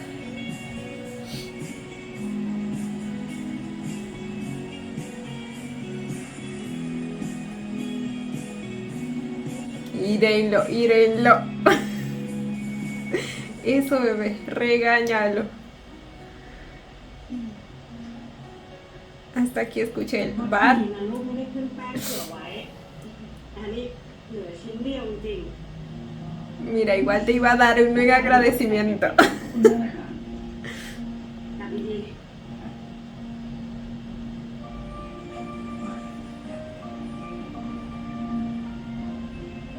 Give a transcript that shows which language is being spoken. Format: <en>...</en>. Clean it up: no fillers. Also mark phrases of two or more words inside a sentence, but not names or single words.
<es>Írenlo, írenlo. Eso, bebé, regáñalo. Hasta aquí escuché el bar.</es> <th>ดีนะลูกไม่ได้ขึ้นแป้งเผื่อไว้ อันนี้เหลือชิ้นเดียวจริง</th> <es>Mira, igual te iba a dar un mega agradecimiento.</es> <th>ขอบคุณมากนะครับ ๆจับดีๆ เ</th>